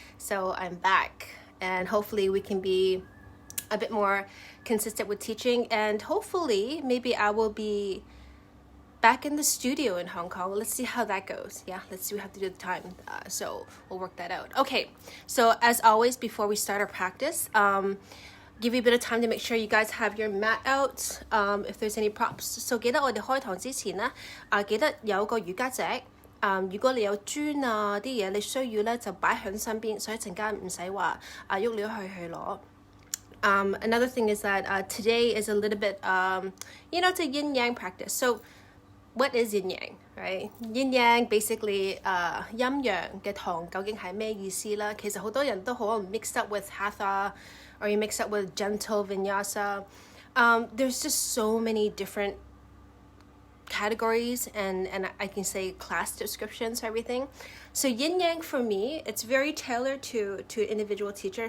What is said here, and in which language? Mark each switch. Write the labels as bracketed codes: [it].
[en] So I'm back, and hopefully we can be a bit more consistent with teaching, and hopefully maybe I will be back in the studio in Hong Kong. Let's see how that goes. Yeah, let's see. We have to do the time, so we'll work that out. Okay, so as always, before we start our practice, give you a bit of time to make sure you guys have your mat out, if there's any props. [yue] So 記得我哋開堂之前呢，記得有個瑜伽席。如果你有磚啲嘢你需要呢，就擺喺身邊，所以陣間唔使話喐嚟去攞。 [en] Another thing is that today is a little bit, it's a yin-yang practice. So what is yin-yang, right? [yue] Yin-yang basically 陰陽嘅堂究竟係咩意思啦？其實好多人都可能 [en] mixed up with hatha, or you mix up with gentle vinyasa. There's just so many different categories and I can say class descriptions, everything. So yin yang for me, it's very tailored to individual teacher.